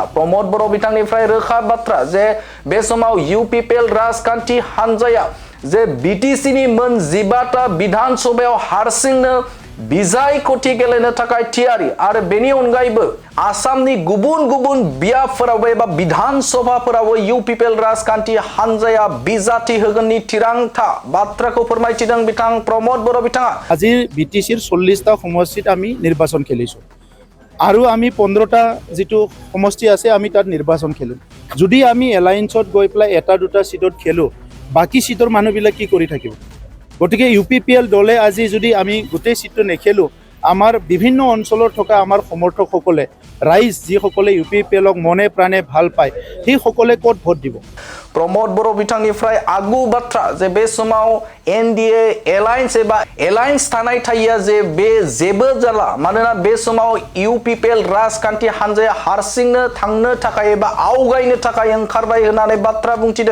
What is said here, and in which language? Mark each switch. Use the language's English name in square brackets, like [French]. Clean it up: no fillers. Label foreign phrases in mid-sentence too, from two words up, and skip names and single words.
[Bodo] प्रमद बर' बिथांनिफ्राय रोखा बाथ्रा जे बे समाव इउपिपिएल राजखान्थि हान्जाया जे बीटीसीनि मोन 12टा विधान सभायाव हारसिंनो बिसायख'थि गेलेनो थाखाय थियारि आरो बेनि अनगायैबो आसामनि गुबुन गुबुन बियाबफोरावबो एबा विधान सभाफोरावबो इउपिपिएल राजखान्थि हान्जाया बिजाथि होगोननि थिरांथा बाथ्राखौ फोरमायथिदों बिथां प्रमद बर' बिथाङा। [Assamese] আজি बीटीसीर 40টা সমষ্টিত আমি নিৰ্বাচন খেলিছোঁ আৰু আমি 15টা जितो সমষ্টি আছে আমি তাত নিৰ্বাচন খেলিম। যদি আমি এলায়েন্সত গৈ পেলাই এটা দুটা সিটত খেলো বাকি সিটৰ মানুহবিলাক কি কৰি থাকিব? গতিকে ইউপিপিএল দলে আজি যদি আমি গোটেই সিটটো নেখেলো আমাৰ বিভিন্ন অঞ্চলৰ থকা আমাৰ সমৰ্থকসকলে ৰাইজ যিসকলে ইউপিপিএলক মনে প্ৰাণে ভাল পায় সেই সকলে ক'ত ভোট দিব? [Bodo] प्रमद बर' बिथांनिफ्राय आगु बाथ्रा जे बे समाव एनडीए एलायन्स एबा एलायन्स थानाय थाइया जे बे जेबो जाला मानोना बे समाव इउपिपिएल राजखान्थि हान्जाया हारसिंनो थांनो थाखाय एबा आवगायनो थाखाय ओंखारबाय होननानै बाथ्रा बुंथिदों।